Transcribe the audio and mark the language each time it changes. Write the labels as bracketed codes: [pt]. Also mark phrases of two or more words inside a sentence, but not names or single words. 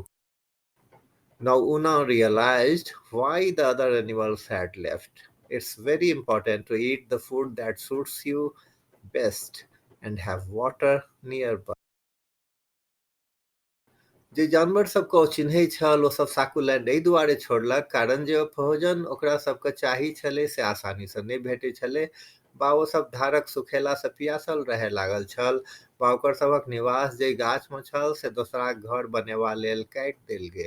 [en] Now Una realized why the other animals had left. It's very important to eat the food that suits you best and have water nearby. [mai] जे जानवर सबके ओ चिन्है छल ओ सब साकुलैंड एहि दुआरे छोड़लक कारण जे ओ भोजन ओकरा सबके चाही छलै से आसानी से नहि भेटै छलै, बा ओ सब धारक सुखेला से पियासल रहै लागल छल, बा ओकर सभक निवास जे गाछ में छल से दोसराक घर बनेबा लेल काटि देल गेल।